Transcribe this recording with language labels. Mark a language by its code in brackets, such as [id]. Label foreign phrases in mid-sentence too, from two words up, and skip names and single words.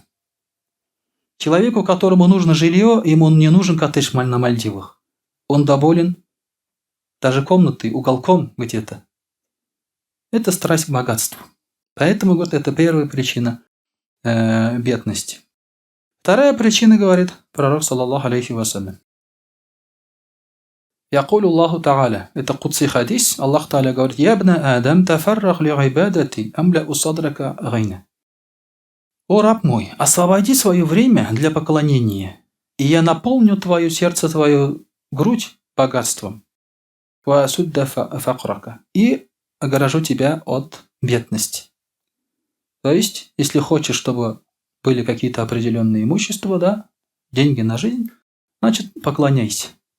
[ru] Человеку, которому нужно жилье, ему не нужен коттедж на Мальдивах. Он доволен даже комнатой, уголком где-то. Это страсть к богатству. Поэтому, говорит, это первая причина бедности. Вторая причина, говорит пророк, [ar] صلى الله عليه وسلم. يقول الله تعالى, это قدسي حديث, الله تعالى говорит: «يا ابن آدم تفرغ لعبادتي أملأ صدرك غنى». [ru] «О раб мой, освободи свое время для поклонения, и я наполню твое сердце, твою грудь богатством, и огорожу тебя от бедности». То есть, если хочешь, чтобы были какие-то определенные имущества, да, деньги на жизнь, значит, поклоняйся.